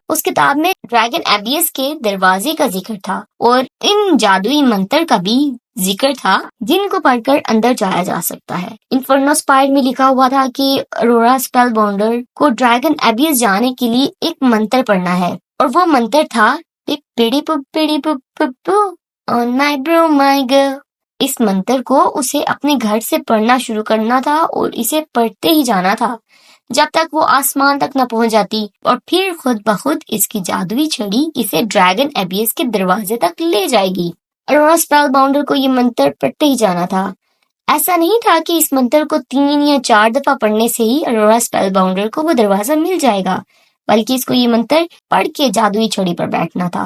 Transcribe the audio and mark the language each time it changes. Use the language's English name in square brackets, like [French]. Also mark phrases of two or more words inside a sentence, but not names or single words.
[Urdu] اس کتاب میں ڈریگن ایبیس کے دروازے کا ذکر تھا اور ان جادوئی منتر کا بھی ذکر تھا جن کو پڑھ کر اندر جایا جا سکتا ہے۔ انفرنو اسپائر میں لکھا ہوا تھا کہ ارورا اسپیل باؤنڈر کو ڈریگن ایبیس جانے کے لیے ایک منتر پڑھنا ہے، اور وہ منتر تھا پیڑی پو پیڑی پو پو پو [English] on my broom my girl۔ [Urdu] اس منتر کو اسے اپنے گھر سے پڑھنا شروع کرنا تھا اور اسے پڑھتے ہی جانا تھا جب تک وہ آسمان تک نہ پہنچ جاتی، اور پھر خود بخود اس کی جادوئی چھڑی اسے ڈریگن ایبیس کے دروازے تک لے جائے گی۔ ارورا اسپیل باؤنڈر کو یہ منتر پڑھتے ہی جانا تھا۔ ایسا نہیں تھا کہ اس منتر کو 3 یا 4 دفعہ پڑھنے سے ہی ارورا اسپیل باؤنڈر کو وہ دروازہ مل جائے گا، بلکہ اس کو یہ منتر پڑھ کے جادوئی چھڑی پر بیٹھنا تھا۔